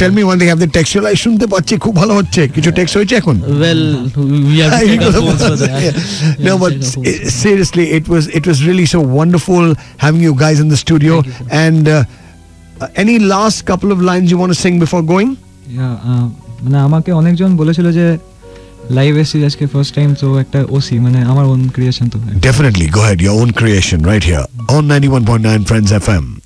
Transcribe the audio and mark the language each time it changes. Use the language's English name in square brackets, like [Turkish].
[English] tell me one thing, have they texted you? I [Bangla] শুনতে পাচ্ছি খুব ভালো হচ্ছে কিছু টেক্সট হয়েছে এখন? [English] Well, we have to check our phones for that. No, Yeah, but check our phones. seriously, it was really so wonderful having you guys in the studio. Thank you, sir. And any last couple of lines you want to sing before going? [Bangla] মানে আমাকে অনেকজন বলেছিল যে live এসেছি আজকে first time, তো একটা OC মানে আমার ওন ক্রিয়েশন তো. [English] Definitely, go ahead, your own creation right here on 91.9 Friends FM.